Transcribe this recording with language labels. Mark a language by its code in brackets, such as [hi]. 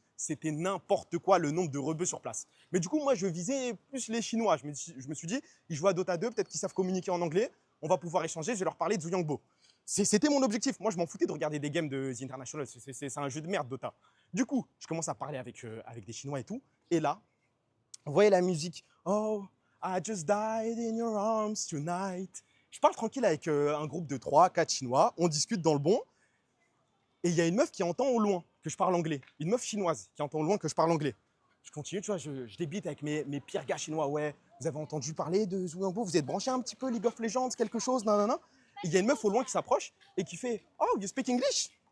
[fr] C'était n'importe quoi le nombre de rebeux sur place. Mais du coup, moi, je visais plus les Chinois. Je me suis dit, ils jouent à Dota 2, peut-être qu'ils savent communiquer en anglais. On va pouvoir échanger, je vais leur parler de Zuyangbo. C'était mon objectif. Moi, je m'en foutais de regarder des games de The Internationals. C'est un jeu de merde, Dota. Du coup, je commence à parler avec des Chinois et tout. Et là, vous voyez la musique. [en] Oh, I just died in your arms tonight. [fr] Je parle tranquille avec un groupe de 3-4 Chinois. On discute dans le bon. Et il y a une meuf qui entend au loin que je parle anglais. Une meuf chinoise qui entend au loin que je parle anglais. Je continue, tu vois, je débite avec mes pires gars chinois. Ouais, vous avez entendu parler de Zuyangbo? Vous êtes branché un petit peu League of Legends, quelque chose, nanana. Il y a une meuf au loin qui s'approche et qui fait « [en] Oh, you speak English ?»